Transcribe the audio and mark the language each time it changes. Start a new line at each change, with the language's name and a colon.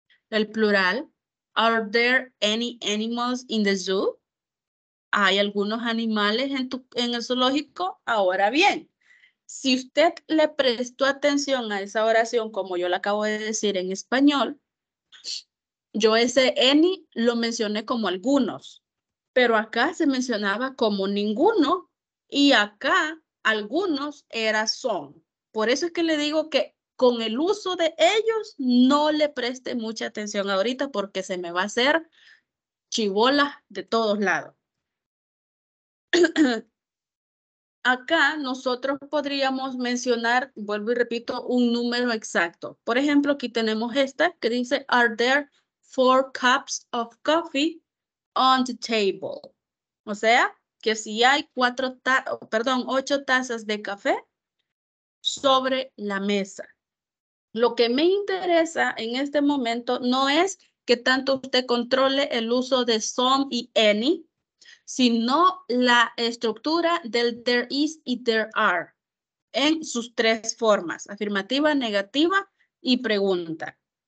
Spanish: El plural,
English: are there any animals in the zoo?
Spanish: ¿Hay algunos animales en el zoológico? Ahora bien, si usted le prestó atención a esa oración, como yo la acabo de decir en español, yo ese any lo mencioné como algunos, pero acá se mencionaba como ninguno y acá algunos era son. Por eso es que le digo que con el uso de ellos no le preste mucha atención ahorita porque se me va a hacer chibola de todos lados. Acá nosotros podríamos mencionar, vuelvo y repito, un número exacto. Por ejemplo, aquí tenemos esta que dice,
English: are there 4 cups of coffee on the table.
Spanish: O sea, que si hay 8 tazas de café sobre la mesa. Lo que me interesa en este momento no es que tanto usted controle el uso de some y any, sino la estructura del there is y there are en sus 3 formas, afirmativa, negativa y pregunta.